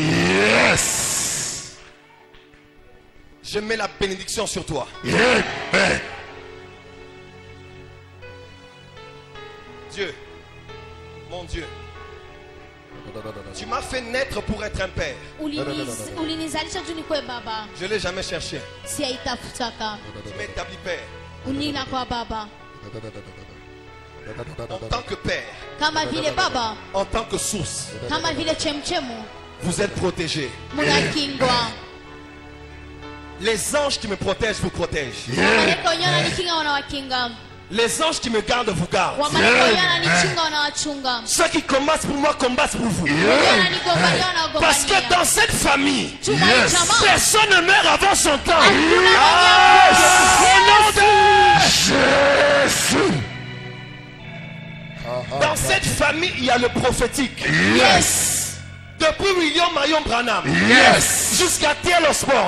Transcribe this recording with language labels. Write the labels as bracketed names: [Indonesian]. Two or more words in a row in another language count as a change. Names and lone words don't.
[French] Yes. Je mets la bénédiction sur toi. Amen. Dieu, mon Dieu, tu m'as fait naître pour être un père. [Swahili] Ulinizalisha juu nikuwe baba. [French] Je ne l'ai jamais cherché. [Swahili] Siyaitafutaka. [French] Tu m'as établi père. [Swahili] Unina kwa baba. [French] En tant que père, [Swahili] Kama vile baba, [French] en tant que source, [Swahili] kama vile chemchemu, [French] vous êtes protégés. [Swahili] munakingwa. [French] Les anges qui me protègent vous protègent. [Swahili] Malaika wenyewe wananikinga wanawakinga. [French] Les anges qui me gardent vous gardent. [Swahili] Wamalaika wenyewe wananichunga wanawachunga. [French] Ceux qui combattent pour moi combattent pour vous. [Swahili] Wenyewe wananigombania [French] Parce que [Swahili] wanagombania. [French] dans cette famille, [Swahili] Chuma hii jamaa, [French] personne ne meurt avant son temps. [Swahili] hakuna [French] Au nom de Jésus. Dans cette famille, il y a le prophétique. Yes. Depuis William Marion Branham Yes. jusqu'à T.L. Osborne,